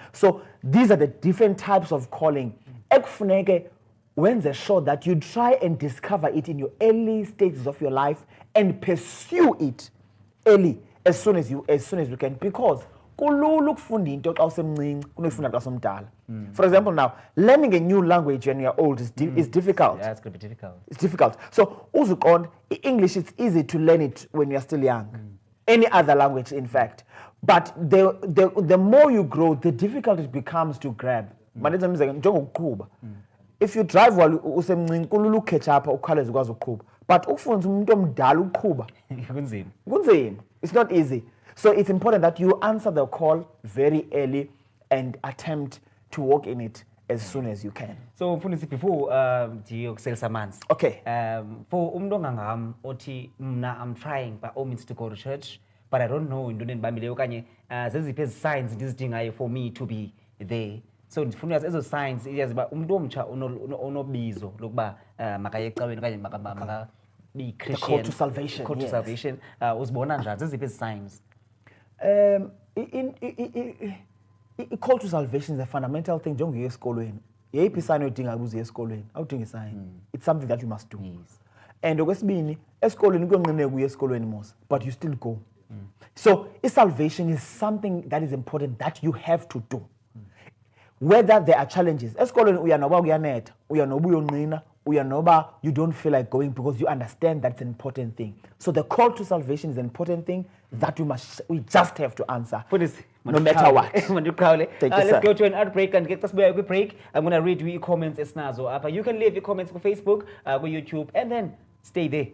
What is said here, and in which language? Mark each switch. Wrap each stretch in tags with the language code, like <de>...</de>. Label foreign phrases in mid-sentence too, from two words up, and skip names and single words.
<en>So these are the different types of calling. When they're sure that you try and discover it in your early stages of your life and pursue it early, as soon as you can, because for example, now learning a new language when you're old is difficult. Yeah, it's going to be difficult. It's difficult. So English, it's easy to learn it when you're still young. Any other language, in fact. But the more you grow, the difficult it becomes to grab. If you drive while</en> <xh>usemncinci kulula ukukhetha apha ukhawuleze ukwazi ukuqhuba, but ufunza umuntu omdala ukuqhuba kunzima.</xh> <en>It's not easy. So it's important that you answer the call very early and attempt to walk in it as soon as you can.</en> <xh>So mfundisi, before ndiyokuselisa amanzi,</xh> <en>Okay. for</en> <xh>umuntu ongangam othi mna</xh> <en>I'm trying by all means to go to church, but I don't know</en> <xh>into endibambileyo okanye zeziphi ezi signs ndizidingayo</xh> <en>for me to be there.</en> <xh>So ndifuna uyazi ezo signs iyazi uba umuntu omtsha onobizo lokuba makaye ecaweni okanye makabe Christian.</xh> <en>Call to salvation. Call to Yes. salvation.</en> <xh>Uzibona njani zeziphi ezi signs?</xh> <en>I-call to salvation is a fundamental thing.</en> <xh>Njengokuya esikolweni, yeyiphi isayini oyidinga ukuze esikolweni? Awudingi isayini.</xh> <en>It's something that you must do. Yes.</en> <xh>And okwesibini, esikolweni kuyonqine ukuya esikolweni mos,</xh> <en>but you still go. So salvation is something that is important that you have to do. Whether there are challenges,</en> <xh>esikolweni uya noba kuyanetha, uya noba</xh> <en>uyonqina, uya noba you don't feel like going because you understand that's an important thing. So the call to salvation is an important thing that we just have to answer. No matter what. Let's go to an ad break, and get us back a break. I'm going to read your comments esnazo. You can leave your comments on Facebook, on YouTube, and then stay there.</en>